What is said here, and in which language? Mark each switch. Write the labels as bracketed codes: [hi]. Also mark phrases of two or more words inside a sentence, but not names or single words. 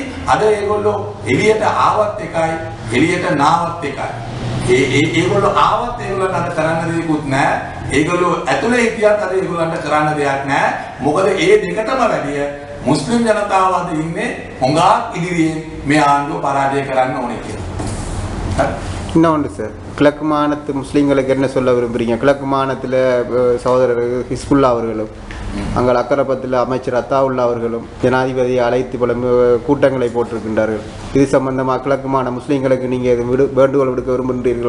[si] අද ඒගොල්ලෝ එළියට ආවත් එකයි එළියට නාවත් එකයි. ඒගොල්ලෝ ආවත් ඒගොල්ලන්ට අද කරන්න දෙයක්වත් නැහැ. ඒගොල්ලෝ ඇතුලේ හිටියත් අද ඒගොල්ලන්ට කරන්න දෙයක් නැහැ. මොකද ඒ දෙකටම වැඩිය මුස්ලිම් ජනතාව අද ඉන්නේ හොඟක් ඉදිරියෙන් මේ ආණ්ඩුව පරාජය කරන්න ඕනේ කියලා. [ta] இன்னொன்று சார், கிழக்கு மாநிலத்து முஸ்லீம்களுக்கு என்ன சொல்ல விரும்புகிறீங்க? கிழக்கு மாநிலத்தில் சகோதரர் ஹிஸ்புல்லா அவர்களும் அங்கே அக்கரப்பத்தில் அமைச்சர் அத்தாவுல்லா அவர்களும் ஜனாதிபதியை அழைத்து பல கூட்டங்களை போட்டிருக்கின்றார்கள். இது சம்பந்தமாக கிழக்கு மாநில முஸ்லீம்களுக்கு நீங்கள் இது வேண்டுகோள் விடுக்க விரும்புகிறீர்களா?